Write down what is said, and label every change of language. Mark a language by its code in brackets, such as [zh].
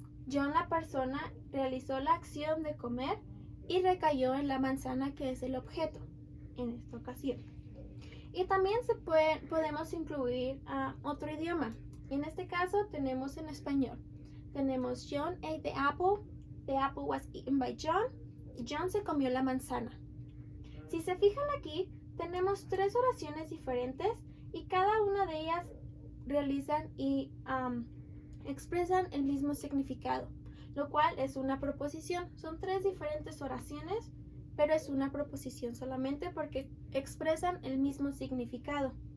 [es] John, la persona, realizó la acción de comer y recayó en la manzana, que es el objeto en esta ocasión. Y también podemos incluir otro idioma. En este caso tenemos en español. Tenemos [en] John ate the apple was eaten by John. [es] John se comió la manzana. Si se fijan aquí, tenemos 3 oraciones diferentes y cada una de ellas realizan y expresan el mismo significado, lo cual es una proposición. Son 3 diferentes oraciones, pero es una proposición solamente porque expresan el mismo significado.